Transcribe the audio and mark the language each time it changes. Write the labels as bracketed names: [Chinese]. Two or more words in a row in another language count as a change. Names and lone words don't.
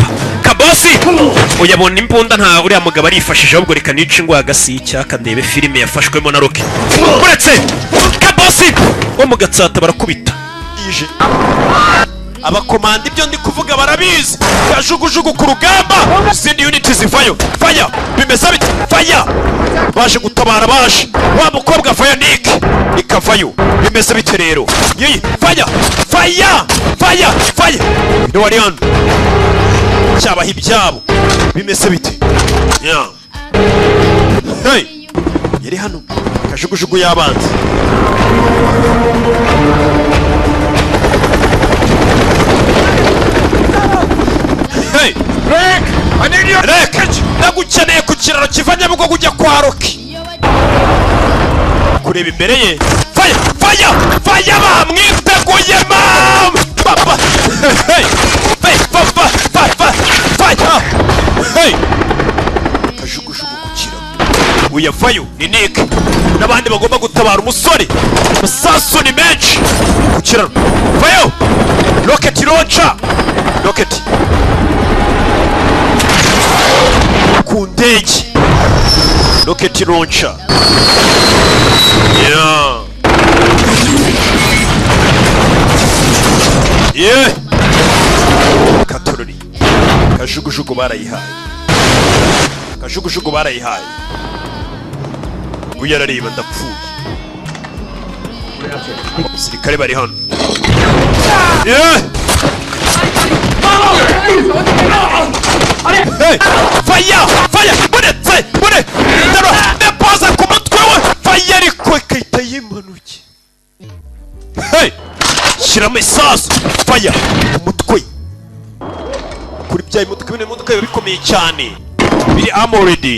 [Kinyarwanda] Kabosi uyabona imbunda nta uriya mugabo arifashije ahubwo reka nice ngo agasi icyaka ndebe filime yafashwemo na Rock. Buretse Kabosi wo mu gatsata barakubita ije abakomanda ibyo ndi kuvuga barabizi. Yajugujugu ku rugamba izindi unit zivayo. Fire bimeze bite? Fire baje gutabara baje. Wa mukobwa Fire Nick ikavayo. Bimeze bite rero? Yeyi [English] fire fire fire fire [Kinyarwanda] ni wari hano cyabaha ibyabo. Bimeze bite? Yeah. Hey yari hano kajugujugu y'abanzi. Hey [English] Rick! I need your Rick! [Kinyarwanda] Nagukeneye ku kiraro kiva Nyabugogo ujya kwa Rock. Kureba imbere ye. Fire! Fire! Fire bamwiteguye mam! Papa! Hey! Hey! Papa! Papa! Fire! Hey! Kajugujugu ku kiraro. Uyavayo ni Nick. N'abandi bagomba gutabara umusore. Masasu ni menshi. Ku kiraro. Vayo! [English] Rocket launcher! Rocket. [Kinyarwanda] Ku ndege. [English] Rocket launcher. Yeah. Yeah. [Kinyarwanda] Katorori. Kajugujugu barayihaye. Kajugujugu barayihaye. Uyarareba ndapfuye. Sirikare bari hano. [English] Yeah. Hey! Fire! Fire! [Kinyarwanda] Buretse! Bure! Ndaro! Depoza ku mutwe we! Fire ariko ikahita yimanuke. Hey! Shiramo isasu! Fire! Ku mutwe! Kuri bya imodoka bine imodoka biba bikomeye cyane. Biri armored.